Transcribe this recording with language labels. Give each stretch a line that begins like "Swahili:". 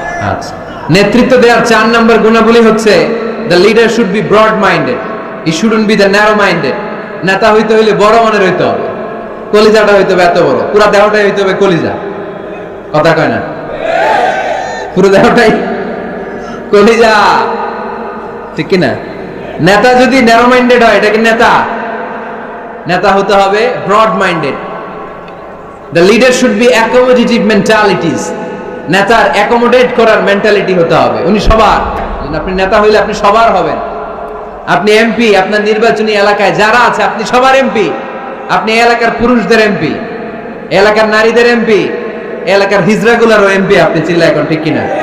Bangla: আচ্ছা, নেতৃত্ব দেওয়ার 4 নম্বর গুণাবলী হচ্ছে
English: the leader should be broad minded, he shouldn't be the narrow minded.
Bangla: নেতা হইতে হইলে বড় মনের হইতে হবে, কলিজাটা হইতে হবে এত বড়, পুরো দেহটাই হইতে হবে কলিজা। কথা কয় না? পুরো দেহটাই কলিজা, ঠিক কি না? নেতা যদি ন্যারো মাইন্ডেড হয়, এটা কি নেতা? নেতা হতে হবে broad minded.
English: The leader should be accommodative mentalities.
Bangla: নেতার অ্যাকোমোডেট করার মেন্টালিটি হতে হবে। উনি সবার, আপনি নেতা হইলে আপনি সবার হবেন। আপনি এমপি, আপনার নির্বাচনী এলাকায় যারা আছে আপনি সবার এমপি। আপনি এলাকার পুরুষদের এমপি, এলাকার নারীদের এমপি, এলাকার হিজড়াগুলারও এমপি আপনি। চিল্লা এখন, ঠিক কিনা?